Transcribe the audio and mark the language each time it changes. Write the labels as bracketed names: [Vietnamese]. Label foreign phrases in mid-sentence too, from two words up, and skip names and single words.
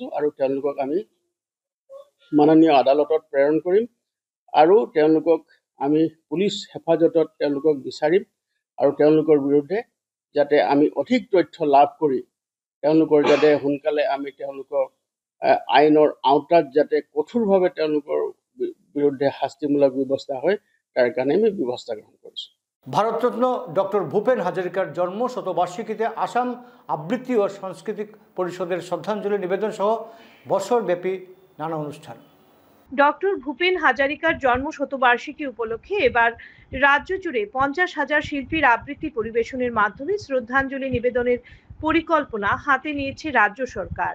[Assamese] আৰু তেওঁলোকক আমি মাননীয় আদালতত প্ৰেৰণ কৰিম আৰু তেওঁলোকক আমি পুলিচ হেফাজতত তেওঁলোকক বিচাৰিম। আৰু তেওঁলোকৰ বিৰুদ্ধে যাতে আমি অধিক তথ্য লাভ কৰি তেওঁলোকৰ যাতে সোনকালে আমি তেওঁলোকক আইনৰ আওতাত যাতে কঠোৰভাৱে তেওঁলোকৰ বিৰুদ্ধে শাস্তিমূলক ব্যৱস্থা হয়, তাৰ কাৰণে আমি ব্যৱস্থা গ্ৰহণ কৰিছোঁ। [Bangla] ভারতরত্ন ডক্টর ভূপেন হাজারিকার জন্ম শতবার্ষিকীতে আসাম আবৃত্তি ও সাংস্কৃতিক পরিষদের শ্রদ্ধাঞ্জলি নিবেদন সহ বছরব্যাপী নানা অনুষ্ঠান। ডক্টর ভূপেন হাজারিকার জন্ম শতবার্ষিকী উপলক্ষে এবার রাজ্য জুড়ে 50,000 শিল্পীর আবৃত্তি পরিবেশনের মাধ্যমে শ্রদ্ধাঞ্জলি নিবেদনের পরিকল্পনা হাতে নিয়েছে রাজ্য সরকার।